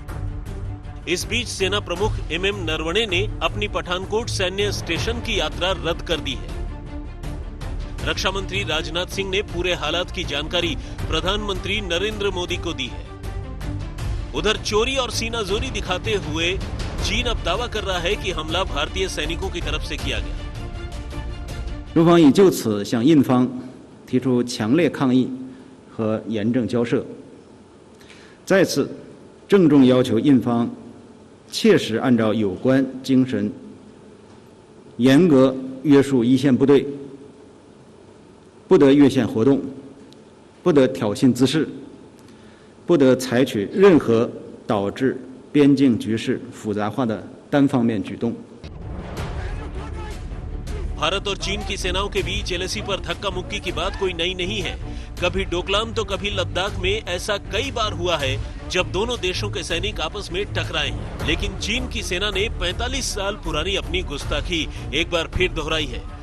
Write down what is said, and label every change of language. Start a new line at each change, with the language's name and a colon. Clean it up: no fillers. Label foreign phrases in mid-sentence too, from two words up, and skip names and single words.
Hindi: इस बीच सेना प्रमुख MM नरवणे ने अपनी पठानकोट सैन्य स्टेशन की यात्रा रद्द कर दी है। रक्षा मंत्री राजनाथ सिंह ने पूरे हालात की जानकारी प्रधानमंत्री नरेंद्र मोदी को दी है। उधर चोरी और सीनाजोरी दिखाते हुए चीन अब दावा कर रहा है कि हमला भारतीय सैनिकों की तरफ से किया गया।
Chinese: 中方已就此向印方提出强烈抗议和严正交涉，再次郑重要求印方切实按照有关精神，严格约束一线部队，不得越线活动，不得挑衅滋事，不得采取任何导致边境局势复杂化的单方面举动。
Hindi: भारत और चीन की सेनाओं के बीच LAC पर धक्का मुक्की की बात कोई नई नहीं है। कभी डोकलाम तो कभी लद्दाख में ऐसा कई बार हुआ है जब दोनों देशों के सैनिक आपस में टकराए हैं। लेकिन चीन की सेना ने 45 साल पुरानी अपनी गुस्ताखी एक बार फिर दोहराई है।